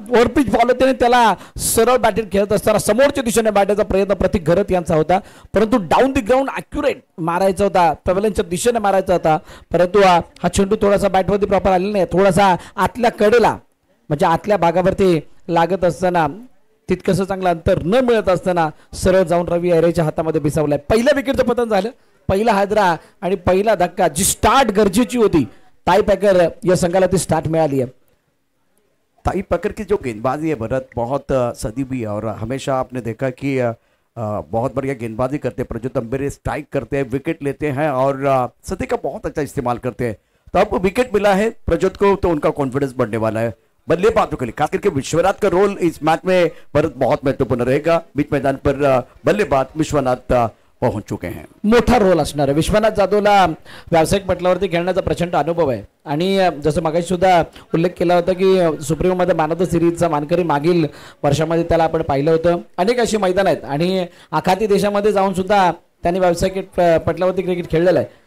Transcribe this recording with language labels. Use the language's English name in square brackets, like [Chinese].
[Marathi] Overpitch ball होते त्याला सरळ बॅटिंग खेळत असताना समोरच्या दिशेने बॅटचा प्रयत्न प्रतीक घरत यांचा होता, परंतु डाऊन द ग्राउंड ॲक्युरेट मारायचा होता, पवेलियनच्या दिशेने मारायचा होता, परंतु हा चेंडू थोडासा बॅटवरती प्रॉपर आलेला नाही, थोडासा आतल्या कडेला म्हणजे आतल्या भागावरती लागत असताना तितकंसं चांगलं अंतर न मिळत असताना सरळ जाऊन रवी अहिरेच्या हातामध्ये बिसावलाय. पहिल्या विकेटचं पतन झालं, पहिला हादरा आणि पहिला धक्का. जी स्टार्ट गरजेची होती टाई पैकर या संघाला ती स्टार्ट मिळाली है. [Hindi] टाई पैकर की जो गेंदबाजी है भरत बहुत सदी भी है और हमेशा आपने देखा कि बहुत बढ़िया गेंदबाजी करते हैं प्रज्योत अम्बेरे, स्ट्राइक करते हैं, विकेट लेते हैं और सदी का बहुत अच्छा इस्तेमाल करते हैं. तो अब विकेट मिला है प्रज्योत को तो उनका कॉन्फिडेंस बढ़ने वाला है. बल्लेबाजों के लिए खास करके विश्वनाथ का रोल इस मैच में भरत बहुत महत्वपूर्ण रहेगा. बीच मैदान पर बल्लेबाज विश्वनाथ पहुंच चुके हैं. [Marathi] मोठा रोल असणार आहे. विश्वनाथ जाधवला व्यावसायिक पटलावरती खेळण्याचा प्रचंड अनुभव आहे आणि जसं मागाशी सुद्धा उल्लेख केला होता की सुप्रीमो मध्ये मॅन ऑफ द सिरीजचा मानकरी मागील वर्षामध्ये त्याला आपण पाहिलं होतं. अनेक अशी मैदान आहेत आणि आखाती देशामध्ये जाऊन सुद्धा त्यांनी व्यावसायिक पटलावरती क्रिकेट खेळलेला आहे.